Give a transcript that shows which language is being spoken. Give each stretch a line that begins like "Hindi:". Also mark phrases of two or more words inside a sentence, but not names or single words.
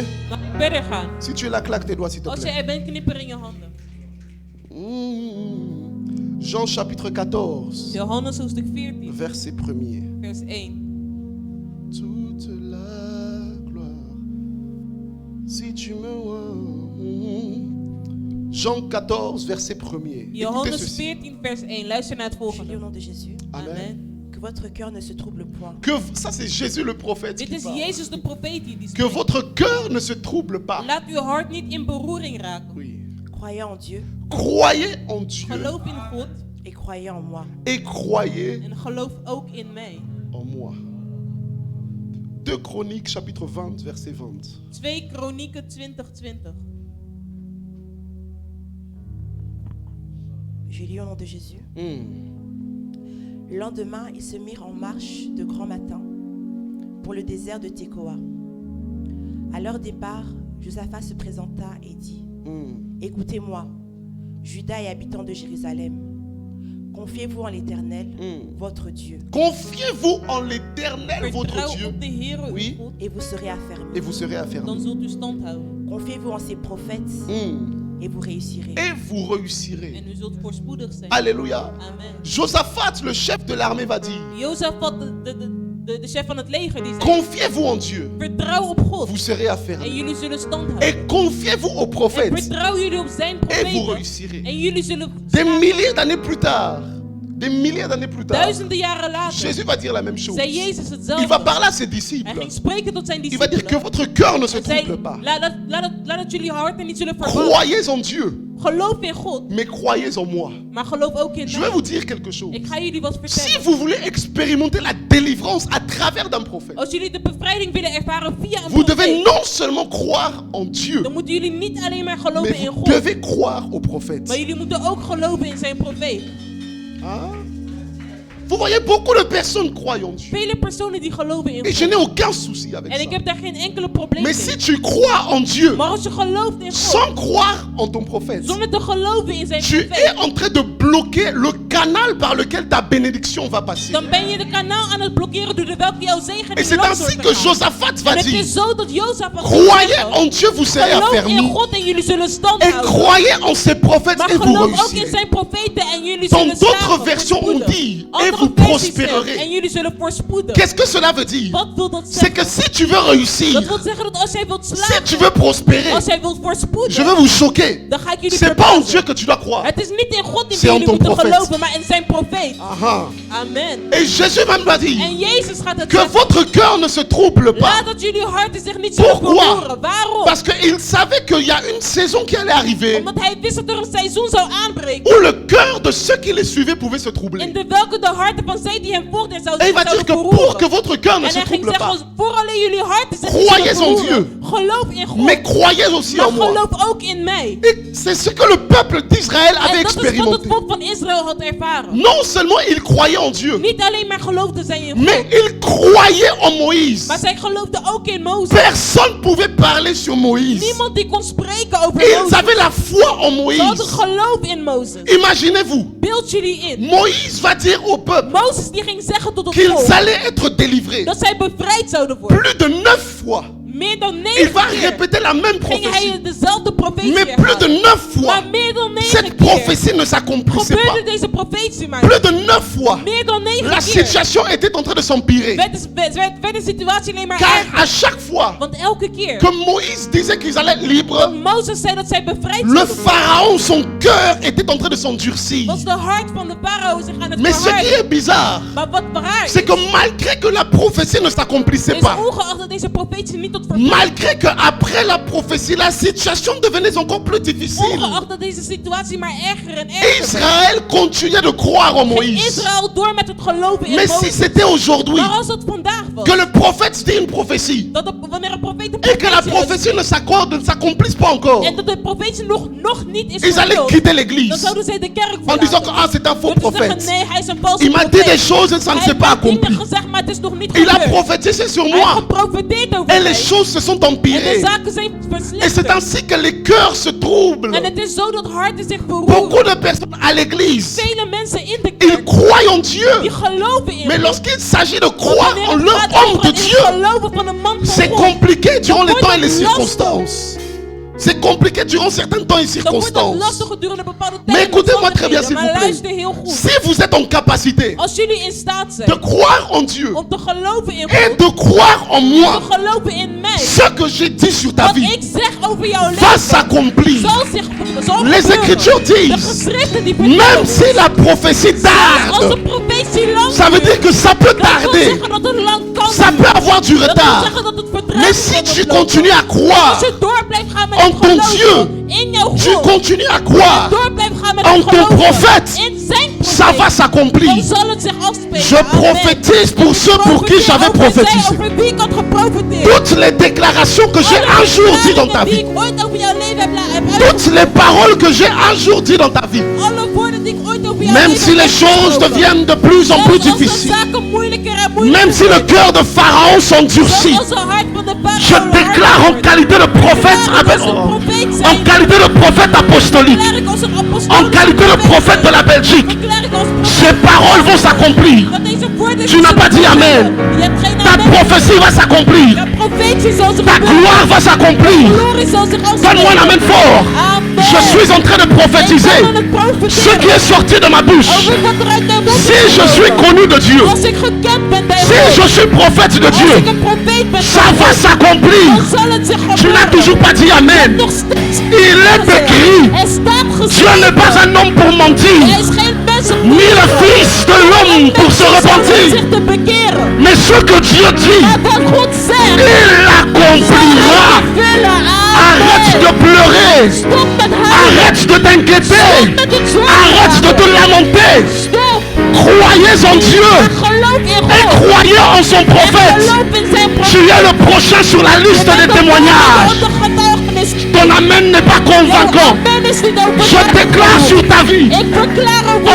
Dutch: Mag ik verder gaan?
French: Si tu es là, claque tes doigts, s'il te
Dutch: Als je
French: plaît.
Dutch: er bent, knipper in je handen.
French: Jean chapitre 14,
Dutch: Johannes hoofdstuk 14,
French: verset 1er.
Dutch: vers 1.
French: Toute la gloire, si tu me vois. Jean 14, verset 1er. Écoutez
Dutch: Johannes
French: ceci.
Dutch: 14, vers 1. Luister naar het
French: Je lis
Dutch: volgende.
French: au nom de Jésus. Amen. Que votre cœur ne se trouble point. Que, ça c'est Jésus le prophète
Dutch: Dit
French: qui
Dutch: is
French: parle.
Dutch: Jezus de profeet die
French: Que
Dutch: spreekt.
French: votre cœur ne se trouble pas.
Dutch: Laat uw hart niet in beroering raken.
French: Oui. Croyez en Dieu Croyez en Dieu
Dutch: Geloof in God
French: et croyez en moi. et croyez
Dutch: en geloof ook in mij.
French: en moi. 2 Chroniques chapitre 20 verset 20.
Dutch: 2 Kronieken 20:20.
French: Je lis au nom de Jésus. Le lendemain, ils se mirent en marche de grand matin pour le désert de Tekoa. À leur départ, Josaphat se présenta et dit: Écoutez-moi, Juda et habitants de Jérusalem, confiez-vous en l'Éternel, votre Dieu, Confiez-vous en l'Éternel votre
Dutch: Vertrouw
French: Dieu
Dutch: op de Heer uw
French: Oui.
Dutch: God,
French: et vous serez et affermis. vous serez
Dutch: dan
French: affermis.
Dutch: zult u stand houden.
French: Confiez-vous en ses prophètes et vous réussirez. Et vous réussirez.
Dutch: En u zult voorspoedig zijn.
French: Alléluia. Amen. Josaphat, le chef de l'armée, va dire:
Dutch: Jozefat, de chef van het leger, die zei:
French: Confiez-vous en Dieu,
Dutch: vertrouw op God
French: vous serez
Dutch: en
French: affermis.
Dutch: jullie zullen stand houden.
French: Et confiez-vous aux
Dutch: En
French: prophètes
Dutch: vertrouw jullie op zijn
French: et vous
Dutch: profeten
French: réussirez.
Dutch: en jullie zullen
French: Des milliers d'années plus tard, Des milliers d'années plus tard,
Dutch: duizenden jaren later,
French: Jésus va dire la même chose.
Dutch: zei Jezus
French: Il
Dutch: hetzelfde.
French: va parler à ses disciples.
Dutch: Hij ging spreken tot zijn
French: Il va dire que
Dutch: discipelen.
French: votre cœur ne se
Dutch: Hij zei,
French: trouble pas.
Dutch: laat het jullie harten niet zullen verwarren.
French: Croyez en Dieu,
Dutch: Geloof in God,
French: mais croyez en moi.
Dutch: maar geloof ook in
French: Je vais
Dutch: mij.
French: vous dire quelque chose.
Dutch: Ik ga jullie wat
French: Si
Dutch: vertellen.
French: vous voulez expérimenter la délivrance à travers d'un prophète,
Dutch: Als jullie de bevrijding willen ervaren via een
French: vous devez
Dutch: profeet,
French: non seulement croire en Dieu,
Dutch: dan moeten jullie niet alleen maar
French: mais
Dutch: geloven in
French: vous
Dutch: God,
French: devez croire au prophète.
Dutch: maar jullie moeten ook geloven in zijn profeet.
French: Hein? Vous voyez, beaucoup de personnes croient en Dieu.
Dutch: Vele personen die geloven in
French: Et je
Dutch: God.
French: n'ai aucun souci avec
Dutch: En ik
French: ça.
Dutch: heb daar geen enkele probleem
French: Mais si
Dutch: mee.
French: tu crois en Dieu
Dutch: Maar als je gelooft in God,
French: sans croire en ton prophète,
Dutch: zonder te geloven in zijn
French: tu es
Dutch: profeet,
French: en train de bloquer le canal par lequel ta bénédiction va passer.
Dutch: dan ben je de kanaal aan het blokkeren door de welke jouw zegen
French: Et
Dutch: in
French: c'est
Dutch: langs
French: ainsi
Dutch: wordt
French: que
Dutch: gegaan.
French: Josaphat va
Dutch: En het
French: dire,
Dutch: is zo dat Jozef
French: croyez en Dieu, vous serez
Dutch: geloof in
French: affermis.
Dutch: God en jullie zullen stand
French: Et
Dutch: houden.
French: croyez en ses prophètes
Dutch: Maar
French: et vous
Dutch: geloof ook in
French: réussirez.
Dutch: zijn profeten en jullie
French: Dans
Dutch: zullen
French: d'autres
Dutch: slagen,
French: versions, on
Dutch: voorspoeden.
French: dit, et
Dutch: Andere
French: vous
Dutch: versies zeggen,
French: prospérerez.
Dutch: en jullie zullen voorspoeden.
French: Qu'est-ce que cela veut dire?
Dutch: Wat wil dat
French: C'est que
Dutch: zeggen?
French: si tu veux réussir,
Dutch: Dat wil zeggen dat als jij wilt
French: si
Dutch: slagen,
French: tu veux prospérer,
Dutch: als jij wilt
French: je
Dutch: voorspoeden,
French: vais vous choquer.
Dutch: dan ga ik jullie
French: C'est pas en
Dutch: verbazen.
French: Dieu que tu dois croire.
Dutch: Het is niet in God in
French: C'est
Dutch: wie
French: en
Dutch: jullie
French: ton
Dutch: moeten
French: prophète.
Dutch: geloven, maar in zijn profeet.
French: Aha. Amen. Et Jésus même va dire
Dutch: En Jezus gaat het
French: que
Dutch: zeggen.
French: votre cœur ne se trouble pas.
Dutch: Laat dat jullie harten zich niet zullen
French: Pourquoi?
Dutch: verroeren. Waarom?
French: Parce qu'il savait qu'il y a une saison qui allait arriver
Dutch: Omdat hij wist dat er een seizoen zou aanbreken.
French: où le cœur de ceux qui les suivaient pouvait se troubler.
Dutch: In de welke de harten van zij die hem volgden
French: Et il va dire
Dutch: zouden
French: que pour
Dutch: verroeren.
French: que votre cœur ne
Dutch: En
French: se
Dutch: hij ging
French: trouble pas,
Dutch: zeggen, voor alleen jullie harten zich
French: Croyez
Dutch: niet
French: en
Dutch: zullen verroeren. Geloof in God.
French: mais croyez aussi
Dutch: Maar
French: en moi.
Dutch: geloof ook in mij.
French: Et c'est ce que le peuple d'Israël avait
Dutch: En dat is wat het
French: expérimenté.
Dutch: volk van Israël had ervaren.
French: Non seulement ils croyaient en Dieu,
Dutch: Niet alleen maar geloofden zij in
French: mais
Dutch: God,
French: ils croyaient en Moïse.
Dutch: maar zij geloofden ook in Mozes.
French: Personne ne pouvait parler sur Moïse.
Dutch: Niemand die kon spreken over
French: Ils
Dutch: Mozes.
French: avaient la foi en
Dutch: Ze hadden
French: Moïse.
Dutch: geloof in Mozes.
French: Imaginez-vous,
Dutch: Beeld jullie in.
French: Moïse va dire au peuple
Dutch: Mozes die ging zeggen tot het
French: qu'ils
Dutch: volk
French: allaient être délivrés.
Dutch: dat zij bevrijd zouden worden.
French: Plus de 9 fois.
Dutch: Meer dan
French: Il
Dutch: 9
French: va
Dutch: keer
French: répéter la même
Dutch: ging hij
French: prophétie.
Dutch: dezelfde profetie
French: Mais plus de
Dutch: herhalen.
French: 9 fois,
Dutch: Maar meer dan 9
French: cette
Dutch: keer
French: prophétie ne s'accomplissait
Dutch: gebeurde
French: pas.
Dutch: deze profetie maar.
French: Plus de 9 fois,
Dutch: Meer dan 9
French: la
Dutch: keer
French: situation était en train de s'empirer.
Dutch: werd de situatie alleen maar
French: Car
Dutch: erger.
French: à chaque fois
Dutch: Want elke keer
French: que Moïse disait qu'ils allaient être
Dutch: dat
French: libres,
Dutch: Mozes zei dat zij bevrijd
French: le
Dutch: zouden worden,
French: pharaon, son cœur était en train de s'endurcir.
Dutch: was de hart van de farao zich aan het
French: Mais ce qui
Dutch: verharden.
French: est bizarre,
Dutch: Maar wat raar is,
French: c'est que malgré que la prophétie ne s'accomplissait
Dutch: is
French: pas,
Dutch: ongeacht dat deze profetie niet tot vervulling
French: malgré que après la prophétie, la situation devenait encore plus difficile,
Dutch: ongeacht dat deze situatie maar erger en erger werd,
French: Israël continuait de croire en
Dutch: ging
French: Moïse.
Dutch: Israël door met het geloven in
French: Mais si
Dutch: Mozes.
French: c'était aujourd'hui
Dutch: Maar als dat vandaag was,
French: que le prophète dit une prophétie
Dutch: wanneer een profeet een
French: et que la
Dutch: profetie
French: prophétie ne s'accomplisse pas encore,
Dutch: en dat de profetie nog niet is
French: ils allaient
Dutch: vervuld,
French: quitter
Dutch: dan
French: l'église
Dutch: zouden zij de kerk
French: en disant que
Dutch: verlaten.
French: ah, c'est un faux
Dutch: Door te zeggen,
French: prophète.
Dutch: nee, hij is een valse
French: Il m'a dit
Dutch: profeet.
French: des choses et ça ne
Dutch: Hij
French: s'est pas
Dutch: heeft dingen
French: accompli.
Dutch: gezegd, maar het is nog niet
French: Il a
Dutch: gebeurd.
French: prophétisé sur
Dutch: Hij heeft
French: moi
Dutch: geprofeteerd over
French: et
Dutch: mij.
French: les choses se sont
Dutch: En de
French: empirées.
Dutch: zaken zijn
French: Et c'est
Dutch: verslechterd.
French: ainsi que les cœurs se troublent.
Dutch: En het is zo dat harten zich
French: Beaucoup
Dutch: verroeren.
French: de personnes à l'église,
Dutch: Vele mensen in de
French: ils
Dutch: kerk
French: croient en Dieu.
Dutch: die geloven in
French: Mais
Dutch: God.
French: lorsqu'il s'agit de
Dutch: Maar
French: croire
Dutch: wanneer
French: en
Dutch: het
French: leur
Dutch: gaat
French: homme
Dutch: over
French: de
Dutch: het
French: Dieu,
Dutch: geloven van een man van
French: c'est
Dutch: God,
French: compliqué durant les
Dutch: wordt
French: temps et les
Dutch: het lastig.
French: circonstances. C'est compliqué durant certains temps et
Dutch: dan wordt het
French: circonstances.
Dutch: lastig gedurende bepaalde
French: Mais
Dutch: tijden.
French: écoutez-moi très bien, s'il
Dutch: Maar
French: vous plaît.
Dutch: luister heel goed.
French: Si vous êtes en capacité
Dutch: Als jullie in staat
French: de
Dutch: zijn
French: croire en Dieu
Dutch: om te geloven in
French: et
Dutch: God,
French: de croire en moi,
Dutch: te geloven in mij,
French: ce que j'ai dit sur ta
Dutch: wat
French: vie
Dutch: ik zeg over jouw
French: va
Dutch: leven,
French: s'accomplir.
Dutch: zal zich zal
French: Les
Dutch: gebeuren.
French: Écritures
Dutch: De
French: disent,
Dutch: geschriften die
French: même
Dutch: vertellen,
French: si la prophétie
Dutch: als
French: tarde,
Dutch: de profetie lang
French: ça veut dire que ça peut
Dutch: dat wil
French: tarder,
Dutch: zeggen dat het lang kan
French: ça peut avoir du
Dutch: Dat wil
French: retard.
Dutch: zeggen dat het
French: Mais si
Dutch: vertraagd
French: tu
Dutch: kan
French: continues à
Dutch: Als
French: croire,
Dutch: je door blijft gaan met
French: en
Dutch: het
French: ton
Dutch: geloven
French: Dieu,
Dutch: in jouw
French: tu
Dutch: God,
French: continues à croire,
Dutch: door blijft gaan met
French: en
Dutch: het
French: ton
Dutch: geloven
French: prophète,
Dutch: in zijn
French: ça va
Dutch: profeet,
French: s'accomplir.
Dutch: dan zal het zich afspelen.
French: Je
Dutch: Amen.
French: prophétise pour ceux pour qui j'avais
Dutch: Over zij,
French: prophétisé.
Dutch: over wie ik had geprofeteerd.
French: Toutes les déclarations que j'ai un jour dit dans ta
Dutch: die
French: vie,
Dutch: ik ooit over jouw leven heb
French: toutes les paroles que j'ai un jour dit dans ta vie,
Dutch: alle woorden die ik ooit over jouw
French: même
Dutch: leven
French: si
Dutch: heb
French: les choses
Dutch: gesproken.
French: deviennent de plus en plus
Dutch: Zelfs als de
French: difficiles,
Dutch: zaken moeilijker en moeilijker
French: même si le
Dutch: worden.
French: cœur de Pharaon s'endurcit,
Dutch: Zelfs als de hart van de farao
French: je
Dutch: harder
French: déclare en
Dutch: wordt.
French: qualité de prophète, en qualité de prophète apostolique,
Dutch: Verklaar ik als een apostool,
French: en qualité de prophète de la Belgique,
Dutch: verklaar ik als profeet
French: ces paroles vont s'accomplir.
Dutch: dat deze woorden
French: Tu n'as pas dit amen.
Dutch: Je hebt geen
French: Ta
Dutch: amen.
French: prophétie va s'accomplir.
Dutch: De profetie zal zich
French: Ta
Dutch: gebeuren.
French: gloire va s'accomplir.
Dutch: Glorie zal zich
French: Donne-moi un amen fort. Amen. Je suis en train de prophétiser ce qui est sorti de ma bouche. Si je suis connu de Dieu,
Dutch: Als ik gekend ben bij
French: si
Dutch: God.
French: je suis prophète de
Dutch: Als ik
French: Dieu,
Dutch: een profeet ben
French: ça
Dutch: van
French: va
Dutch: God,
French: s'accomplir.
Dutch: dan zal het zich
French: Tu n'as
Dutch: gebeuren.
French: toujours pas dit Amen.
Dutch: Nog steeds.
French: Il est écrit,
Dutch: Er staat
French: Dieu
Dutch: geschreven.
French: n'est pas un homme pour
Dutch: Hij
French: mentir,
Dutch: is geen mens om
French: ni
Dutch: te
French: le
Dutch: liegen.
French: fils de l'homme pour se
Dutch: Mensen om
French: repentir.
Dutch: zich te bekeren.
French: Mais ce que Dieu dit,
Dutch: Maar wat God zegt,
French: il
Dutch: zal
French: l'accomplira.
Dutch: hij vervullen.
French: Arrête de
Dutch: Amen.
French: pleurer.
Dutch: Stop met huilen.
French: Arrête de t'inquiéter.
Dutch: Stop met het zorgen.
French: Arrête de te lamenter.
Dutch: Stop.
French: Croyez en Dieu
Dutch: Maar geloof in
French: et
Dutch: God.
French: croyez en son
Dutch: En
French: prophète.
Dutch: geloof in zijn
French: Tu
Dutch: profeet.
French: es le prochain sur la liste des témoignages.
Dutch: De getuigenis.
French: Ton amen n'est pas convaincant.
Dutch: Amen is niet
French: Je déclare sur ta vie,
Dutch: Ik verklaar over